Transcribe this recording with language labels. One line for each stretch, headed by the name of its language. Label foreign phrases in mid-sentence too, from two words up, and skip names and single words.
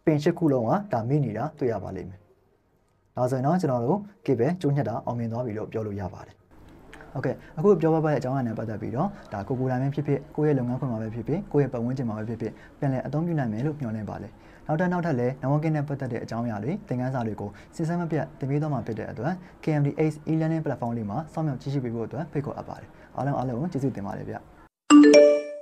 Burmese: င်8ခုလုံးကဒါမိနေတာတွေ့ရပါလိမ့်မယ်ဒါဆိုရင်တော့ကျွန်တော်တို့ကေပဲကျိုးညက်တာအောင်မြင်သွားပြီလို့ပြောလို့ရပါတယ်ဟုတ်ကဲ့အခုပြောပြတဲ့အကြောင်းအရာနဲ့ပတ်သက်ပြီးတော့ဒါကိုယ်တိုင်ပဲဖြစ်ဖြစ်ကိုယ့်ရဲ့လုပ်ငန်းခွင်မှာပဲဖြစ်ဖြစ်ကိုယ့်ရဲ့ပတ်ဝန်းကျင်မှာပဲဖြစ်ဖြစ်ပြန်လည်အသုံးပြုနိုင်မယ်လို့မျှော်လင့်ပါတယ်နောက်ထပ်လည်း networking နဲ့ပတ်သက်တဲ့အကြောင်းအရာတွေသင်ခန်းစာတွေကိုစဉ်ဆက်မပြတ်တင်ပေးသွားမှာဖြစ်တဲ့အတွက် KMD Ace e-learning platform လေးမှာစောင့်မျှော်ကြည့်ရှုပေးဖို့အတွက်ဖိတ်ခေါ်အပ်ပါတယ်အားလုံးကျေးဇူးတင်ပါတယ်ဗျ